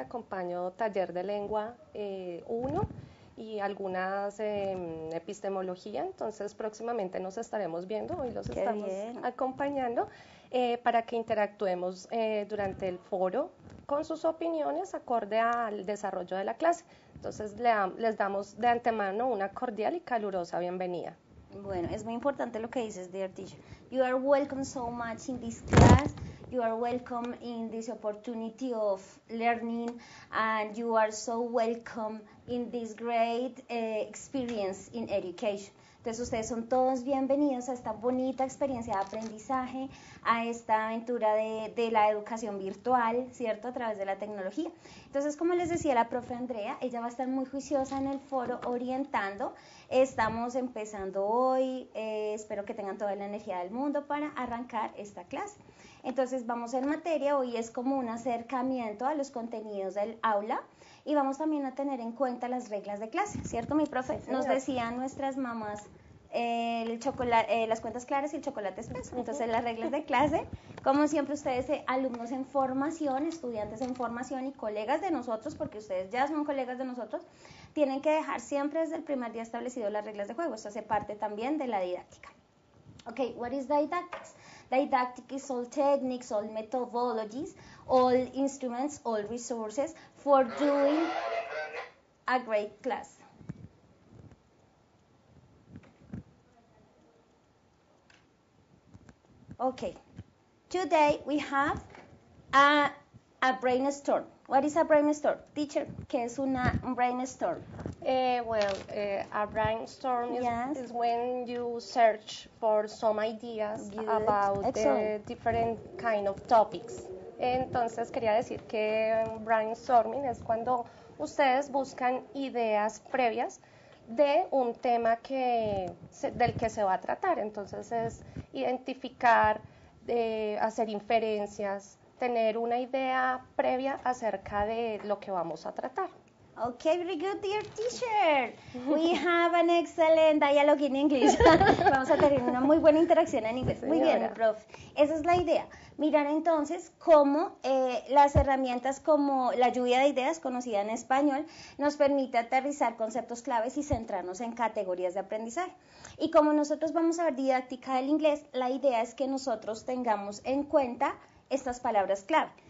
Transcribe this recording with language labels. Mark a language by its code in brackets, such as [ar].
[es] Acompaño taller de lengua 1 y algunas epistemología, entonces próximamente nos estaremos viendo, hoy los estamos acompañando para que interactuemos durante el foro con sus opiniones acorde al desarrollo de la clase. Entonces les damos de antemano una cordial y calurosa bienvenida. Bueno, es muy importante lo que dices, [en] dear teacher. You are welcome so much in this class. You are welcome in this opportunity of learning, and you are so welcome in this great experience in education. [es] Entonces ustedes son todos bienvenidos a esta bonita experiencia de aprendizaje, a esta aventura de la educación virtual, ¿cierto? A través de la tecnología. Entonces, como les decía la profe Andrea, ella va a estar muy juiciosa en el foro orientando. Estamos empezando hoy, espero que tengan toda la energía del mundo para arrancar esta clase. Entonces vamos en materia, hoy es como un acercamiento a los contenidos del aula y vamos también a tener en cuenta las reglas de clase, ¿cierto, mi profe? Sí, nos decían nuestras mamás las cuentas claras y el chocolate espeso. Entonces las reglas de clase, como siempre ustedes alumnos en formación, estudiantes en formación y colegas de nosotros, porque ustedes ya son colegas de nosotros, tienen que dejar siempre desde el primer día establecido las reglas de juego. Esto hace parte también de la didáctica. [en] Okay, what is didactics? Didactic is all techniques, all methodologies, all instruments, all resources for doing a great class. Okay, today we have a brainstorm. What is a brainstorm? [es] Teacher, ¿qué es un brainstorm? [en] A brainstorm is when you search for some ideas about different kind of topics. [es] Entonces quería decir que brainstorming es cuando ustedes buscan ideas previas de un tema del que se va a tratar. Entonces es identificar, hacer inferencias, tener una idea previa acerca de lo que vamos a tratar. [en] Okay, very good, dear teacher. We have an excellent dialogue in English. [es] Vamos a tener una muy buena interacción en inglés. Muy bien, profe. Esa es la idea. Mirar entonces cómo las herramientas como la lluvia de ideas, conocida en español, nos permite aterrizar conceptos claves y centrarnos en categorías de aprendizaje. Y como nosotros vamos a ver didáctica del inglés, la idea es que nosotros tengamos en cuenta estas palabras clave.